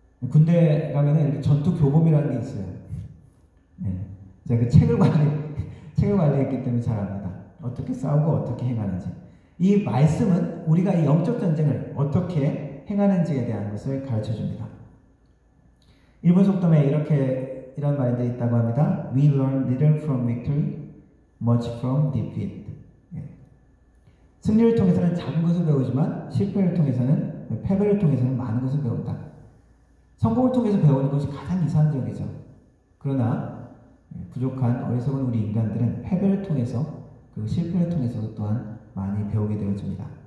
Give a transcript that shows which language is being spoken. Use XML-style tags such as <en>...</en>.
<ko>군대 가면은 이렇게 전투 교범이라는 게 있어요. 네. 제가 그 책을 관리했기 때문에 잘 압니다. 어떻게 싸우고 어떻게 행하는지. 이 말씀은 우리가 이 영적 전쟁을 어떻게 행하는지에 대한 것을 가르쳐 줍니다. 일본 속담에 이런 말도 있다고 합니다.</ko> <en>We learn little from victory, much from defeat.</en> <ko>예. 승리를 통해서는 작은 것을 배우지만 실패를 통해서는 패배를 통해서는 많은 것을 배운다. 성공을 통해서 배우는 것이 가장 이상적이죠. 그러나 부족한 어리석은 우리 인간들은 패배를 통해서 그리고 실패를 통해서도 또한 많이 배우게 되어집니다.</ko>